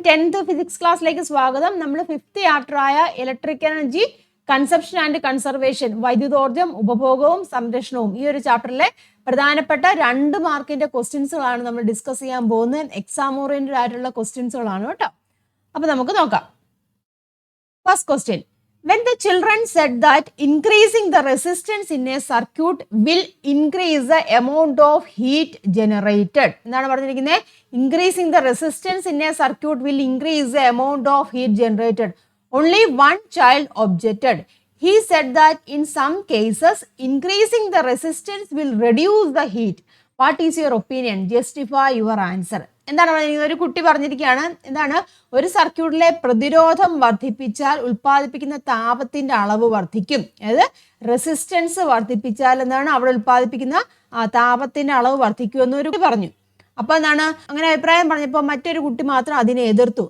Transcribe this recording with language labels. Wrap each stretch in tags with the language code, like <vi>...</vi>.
<ml>10th physics ക്ലാസ്സിലേക്ക് സ്വാഗതം. നമ്മൾ 5th ചാപ്റ്റർ ആയ electric energy consumption and conservation, വൈദ്യുതോർജ്ജം ഉപഭോഗവും സംരക്ഷണവും, ഈ ഒരു ചാപ്റ്ററിലെ പ്രധാനപ്പെട്ട 2 മാർക്കിന്റെ ക്വസ്റ്റ്യൻസുകളാണ് നമ്മൾ ഡിസ്കസ് ചെയ്യാൻ പോകുന്നത്. എക്സാം ഓറിയന്റഡ് ആയിട്ടുള്ള ക്വസ്റ്റ്യൻസുകളാണ് കേട്ടോ. അപ്പൊ നമുക്ക് നോക്കാം.</ml> <en>first question: when the children said that increasing the resistance in a circuit will increase the amount of heat generated,</en> <ml>എന്താണ് പറഞ്ഞിരിക്കുന്നത്?</ml> <en>Increasing the resistance in a circuit will increase the amount of heat generated. Only one child objected. He said that in some cases increasing the resistance will reduce the heat. What is your opinion? Justify your answer.</en> <ml>എന്താണ് പറഞ്ഞിരിക്കുന്നത്? ഒരു കുട്ടി പറഞ്ഞിരിക്കുകയാണ്, എന്താണ്, ഒരു സർക്യൂട്ടിലെ പ്രതിരോധം വർദ്ധിപ്പിച്ചാൽ ഉൽപ്പാദിപ്പിക്കുന്ന താപത്തിന്റെ അളവ് വർദ്ധിക്കും. അതായത് റെസിസ്റ്റൻസ് വർദ്ധിപ്പിച്ചാൽ എന്താണ് അവിടെ ഉൽപ്പാദിപ്പിക്കുന്ന താപത്തിന്റെ അളവ് വർദ്ധിക്കുമെന്ന് ഒരു കുട്ടി പറഞ്ഞു. അപ്പൊ എന്താണ്, അങ്ങനെ അഭിപ്രായം പറഞ്ഞപ്പോൾ മറ്റൊരു കുട്ടി മാത്രം അതിനെ എതിർത്തു.</ml>